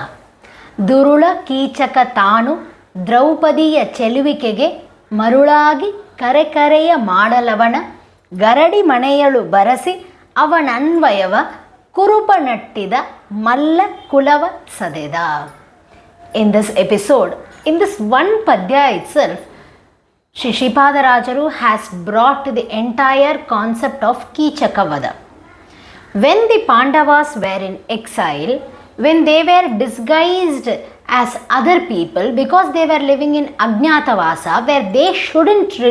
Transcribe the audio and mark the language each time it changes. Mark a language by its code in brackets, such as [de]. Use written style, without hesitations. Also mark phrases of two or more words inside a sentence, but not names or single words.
[kn] ದುರುಳ ಕೀಚಕ ತಾನು ದ್ರೌಪದಿಯ ಚೆಲುವಿಕೆಗೆ ಮರುಳಾಗಿ ಕರೆಕರೆಯ ಮಾಡಲವನ ಗರಡಿ ಮನೆಯಳು ಬರಸಿ ಅವನನ್ವಯವ ಕುರುಪನಟ್ಟಿದ ಮಲ್ಲ ಕುಲವ ಸದೆದ. [en] In this episode, in this one padya itself, Sripadarajaru has brought the entire concept of Kichakavada. When the Pandavas were in exile, when they were disguised as other people because they were living in Ajnatavasa where they shouldn't